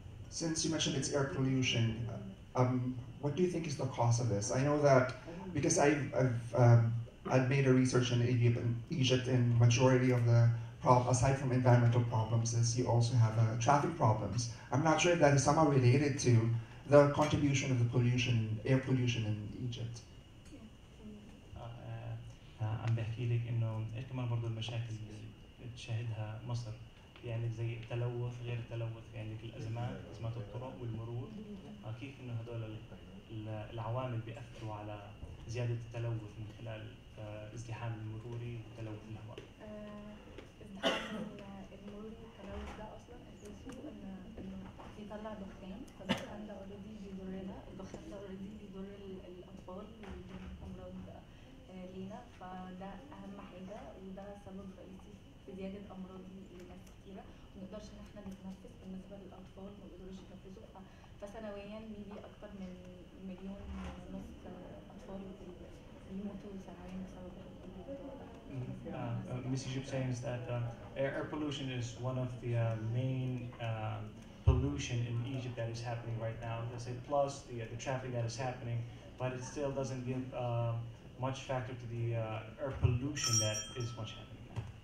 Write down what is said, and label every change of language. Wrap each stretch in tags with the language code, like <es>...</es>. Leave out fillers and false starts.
<en>Since you mentioned it's air pollution, what do you think is the cause of this? I know that because I've made a research in Egypt, and majority of the aside from environmental problems, is you also have traffic problems. I'm not sure if that is somehow related to the contribution of the pollution, air pollution in Egypt.</en> <ar>عم بحكي لك انه كمان برضه المشاكل اللي تشهدها مصر، يعني زي التلوث، غير التلوث في عندك الازمات، ازمات الطرق والمرور، كيف انه هدول العوامل بيأثروا على زياده التلوث من خلال ازدحام المروري وتلوث الهواء. ازدحام المرور والتلوث ده اصلا اساسه انه بيطلع دخان، فالدخان ده اوريدي بيضرنا، الدخان ده اوريدي بيضر الاطفال وبيضر امراض لينا، فده اهم حاجه وده سبب رئيسي في زياده امراض لناس كتيره، ما نقدرش ان احنا نتنفس. بالنسبه للاطفال ما بيقدروش يتنفسوا، فسنويا بيجي اكتر من 1.5 مليون اطفال بيموتوا سنويا بسبب</ar> <en>Miss Egypt saying is that air pollution is one of the main pollution in Egypt that is happening right now. They say plus the traffic that is happening, but it still doesn't give much factor to the air pollution that is much happening now.</en>